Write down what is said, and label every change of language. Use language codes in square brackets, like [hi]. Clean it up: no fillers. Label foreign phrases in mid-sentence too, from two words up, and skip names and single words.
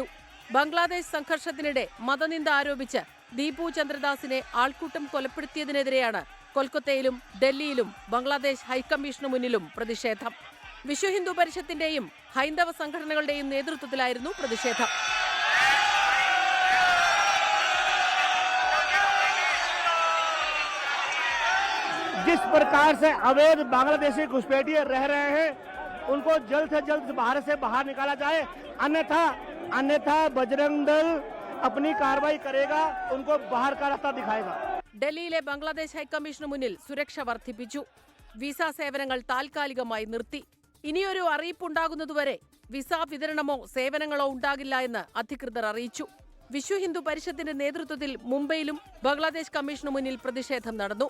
[ml] ബംഗ്ലാദേശ് സംഘർഷത്തിനിടെ മതനിന്ദ ആരോപിച്ച് ദീപു ചന്ദ്രദാസിനെ ആൾക്കൂട്ടം കൊലപ്പെടുത്തിയതിനെതിരെയാണ് കൊൽക്കത്തയിലും ഡൽഹിയിലും ബംഗ്ലാദേശ് ഹൈക്കമ്മീഷന് മുന്നിലും പ്രതിഷേധം. വിശ്വ ഹിന്ദു പരിഷത്തിന്റെയും ഹൈന്ദവ സംഘടനകളുടെയും നേതൃത്വത്തിലായിരുന്നു പ്രതിഷേധം. [hi] जिस प्रकार से अवैध बांग्लादेशी घुसपैठिए रह रहे हैं उनको जल्द से जल्द भारत से बाहर निकाला जाए, अन्यथा बजरंग दल अपनी कार्रवाई करेगा, उनको बाहर का रास्ता दिखाएगा. [ml] ഡൽഹിയിലെ ബംഗ്ലാദേശ് ഹൈക്കമ്മീഷന് മുന്നിൽ സുരക്ഷ വർദ്ധിപ്പിച്ചു. വിസ സേവനങ്ങൾ താൽക്കാലികമായി നിർത്തി. ഇനിയൊരു അറിയിപ്പുണ്ടാകുന്നതുവരെ വിസ വിതരണമോ സേവനങ്ങളോ ഉണ്ടാകില്ല എന്ന് അധികൃതർ അറിയിച്ചു. വിശ്വ ഹിന്ദു പരിഷത്തിന്റെ നേതൃത്വത്തിൽ മുംബൈയിലും ബംഗ്ലാദേശ് കമ്മീഷന് മുന്നിൽ പ്രതിഷേധം നടന്നു.